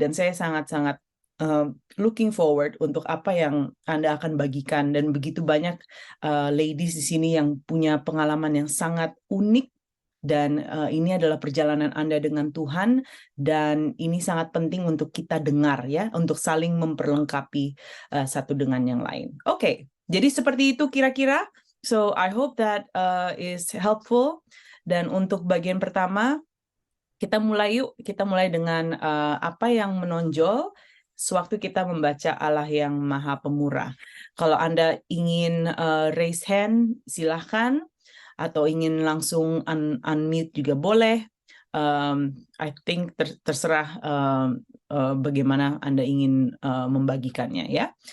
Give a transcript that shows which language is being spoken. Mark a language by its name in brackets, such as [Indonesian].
[Indonesian] Dan saya sangat-sangat [English] looking forward [Indonesian] untuk apa yang Anda akan bagikan, dan begitu banyak ladies di sini yang punya pengalaman yang sangat unik. Dan ini adalah perjalanan Anda dengan Tuhan, dan ini sangat penting untuk kita dengar ya, untuk saling memperlengkapi satu dengan yang lain. Oke, jadi seperti itu kira-kira. [English] So I hope that is helpful. [Indonesian] Dan untuk bagian pertama, kita mulai dengan apa yang menonjol sewaktu kita membaca Allah yang Maha Pemurah. Kalau Anda ingin [English] raise hand, [Indonesian] silahkan. Atau ingin langsung unmute juga boleh. [English] I think [Indonesian] terserah bagaimana Anda ingin membagikannya ya.